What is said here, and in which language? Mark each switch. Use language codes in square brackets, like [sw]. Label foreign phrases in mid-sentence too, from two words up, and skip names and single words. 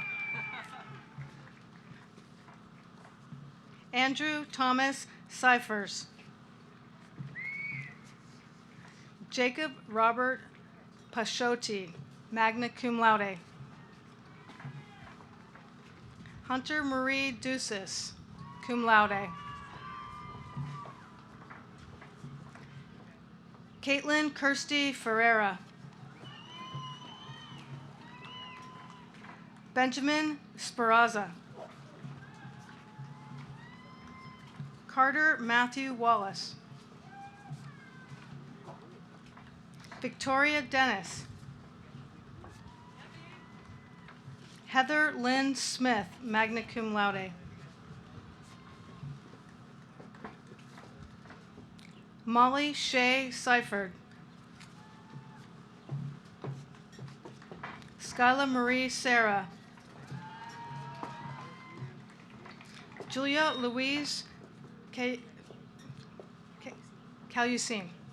[en] Andrew Thomas Cyphers. Jacob Robert Pashotti, [la] magna cum laude. [en] Hunter Marie Ducis, [la] cum laude. [en] Caitlin Kirsty Ferreira. Benjamin Speranza. Carter Matthew Wallace. Victoria Dennis. Heather Lynn Smith, [la] magna cum laude. [en] Molly Shea Seifert. Skyla Marie Sarah. Julia Louise Calusin.